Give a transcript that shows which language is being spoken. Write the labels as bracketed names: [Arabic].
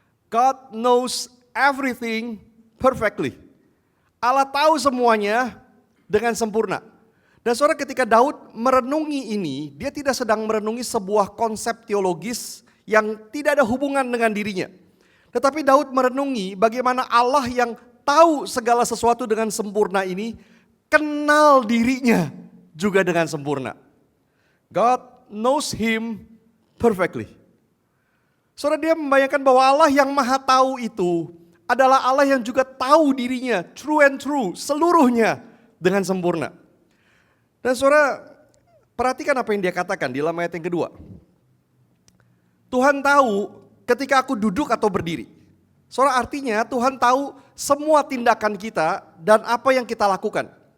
[English] God knows everything perfectly. [Indonesian] Allah tahu semuanya dengan sempurna. Dan saudara, ketika Daud merenungi ini, dia tidak sedang merenungi sebuah konsep teologis yang tidak ada hubungan dengan dirinya. Tetapi Daud merenungi bagaimana Allah yang tahu segala sesuatu dengan sempurna ini kenal dirinya juga dengan sempurna. [English] God knows him perfectly. [Indonesian] Saudara, dia membayangkan bahwa Allah yang Maha Tahu itu adalah Allah yang juga tahu dirinya [English] true and true, [Indonesian] seluruhnya dengan sempurna. Dan saudara, perhatikan apa yang dia katakan di dalam ayat yang kedua. Tuhan tahu ketika aku duduk atau berdiri. Saudara, artinya Tuhan tahu semua tindakan kita dan apa yang kita lakukan.